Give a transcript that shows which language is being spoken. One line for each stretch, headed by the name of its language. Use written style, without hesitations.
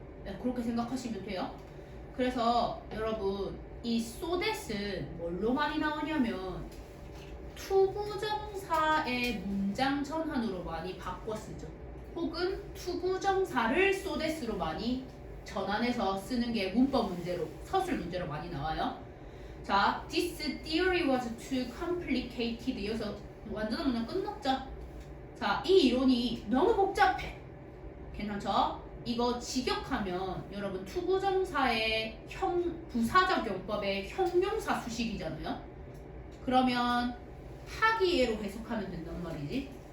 Korean: 네, 그렇게 생각하시면 돼요. 그래서 여러분 이 so that은 뭘로 많이 나오냐면 투부정사의 문장 전환으로 많이 바꿔 쓰죠. 혹은 투부정사를 so that으로 많이 전환해서 쓰는 게 문법 문제로 서술 문제로 많이 나와요.
English: 자, this theory was too complicated.
Korean: 여기서 완전한 문장 끝났죠. 자, 이 이론이 너무 복잡해. 괜찮죠? 이거 직역하면 여러분 투부정사의 부사적 용법의 형용사 수식이잖아요. 그러면 하기예로 해석하면 된단 말이지.